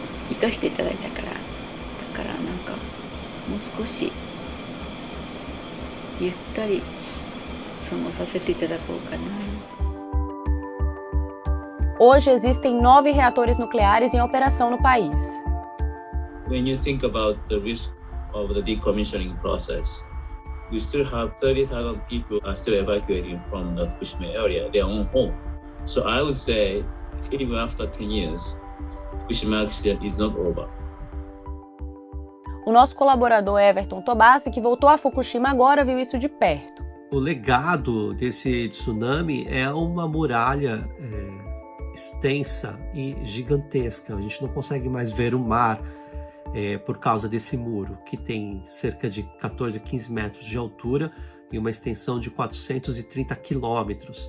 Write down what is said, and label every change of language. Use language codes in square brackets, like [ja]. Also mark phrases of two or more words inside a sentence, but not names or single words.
[ja] 生かしていただいたから、だからなんかもう少しゆったり過ごさせていただこうかな。 [pt] Hoje existem 9 reatores nucleares em operação no país. [en] When you think about the risk of the decommissioning process, we still have 30,000 people are still evacuating from the Fukushima area, their own home. So I would say, even after 10 years, Fukushima accident is not over. [pt] O nosso colaborador Everton Tobassi, que voltou a Fukushima agora, viu isso de perto. O legado desse tsunami é uma muralha extensa e gigantesca. A gente não consegue mais ver o mar por causa desse muro, que tem cerca de 14, 15 metros de altura e uma extensão de 430 quilômetros.